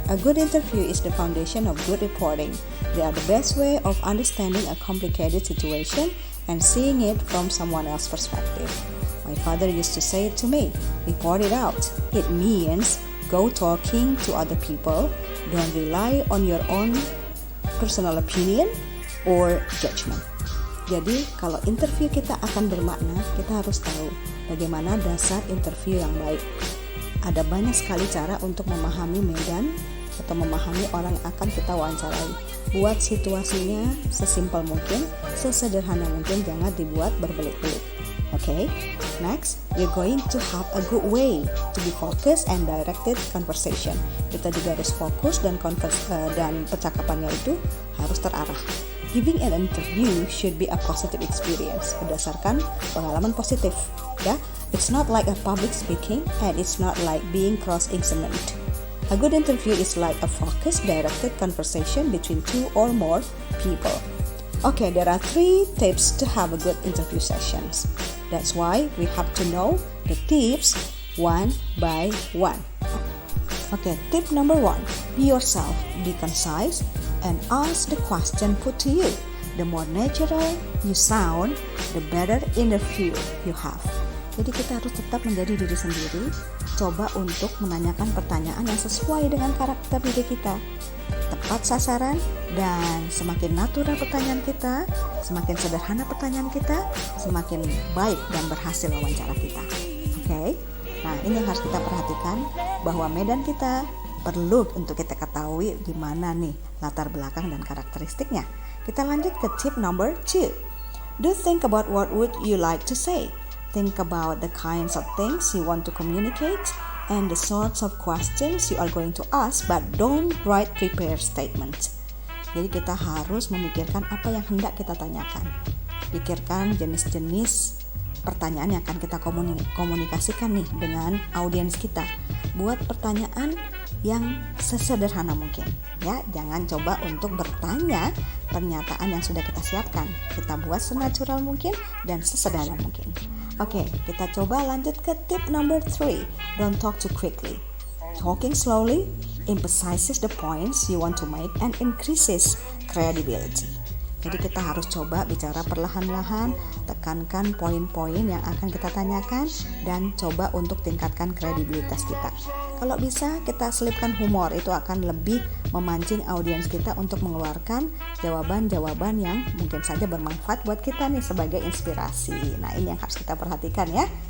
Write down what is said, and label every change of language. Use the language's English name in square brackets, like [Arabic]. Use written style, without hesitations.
[English] A good interview is the foundation of good reporting. They are the best way of understanding a complicated situation and seeing it from someone else's perspective. My father used to say it to me, report it out. It means go talking to other people. Don't rely on your own personal opinion or judgment. [Indonesian] Jadi kalau interview kita akan bermakna, kita harus tahu bagaimana dasar interview yang baik. Ada banyak sekali cara untuk memahami medan atau memahami orang yang akan kita wawancarai. Buat situasinya sesimpel mungkin, sesederhana mungkin, jangan dibuat berbelit-belit. [English] Okay, next, we're going to have a good way to be focused and directed conversation. [Indonesian] Kita juga harus fokus dan percakapannya itu harus terarah. [English] Giving an interview should be a positive experience, [Indonesian] berdasarkan pengalaman positif. [English] Ya, it's not like a public speaking and it's not like being cross-examined. A good interview is like a focused, directed conversation between two or more people. Okay, there are 3 tips to have a good interview sessions. That's why we have to know the tips one by one. Okay, tip number 1, be yourself, be concise, and ask the question put to you. The more natural you sound, the better interview you have. [Indonesian] Jadi kita harus tetap menjadi diri sendiri, coba untuk menanyakan pertanyaan yang sesuai dengan karakter diri kita, tepat sasaran, dan semakin natural pertanyaan kita, semakin sederhana pertanyaan kita, semakin baik dan berhasil wawancara kita. Oke? Nah, ini yang harus kita perhatikan, bahwa medan kita perlu untuk kita ketahui gimana nih latar belakang dan karakteristiknya. Kita lanjut ke [English] tip number 2. Do think about what would you like to say. Think about the kinds of things you want to communicate and the sorts of questions you are going to ask, but don't write prepared statements. [Indonesian] Jadi kita harus memikirkan apa yang hendak kita tanyakan. Pikirkan jenis-jenis pertanyaan yang akan kita komunikasikan nih dengan audiens kita. Buat pertanyaan yang sesederhana mungkin, ya. Jangan coba untuk bertanya pernyataan yang sudah kita siapkan. Kita buat senatural mungkin dan sesederhana mungkin. Oke, kita coba lanjut ke [English] tip number 3. Don't talk too quickly. Talking slowly emphasizes the points you want to make and increases credibility. [Indonesian] Jadi kita harus coba bicara perlahan-lahan, tekankan poin-poin yang akan kita tanyakan, dan coba untuk tingkatkan kredibilitas kita. Kalau bisa kita selipkan humor, itu akan lebih memancing audiens kita untuk mengeluarkan jawaban-jawaban yang mungkin saja bermanfaat buat kita nih sebagai inspirasi. Nah, ini yang harus kita perhatikan ya.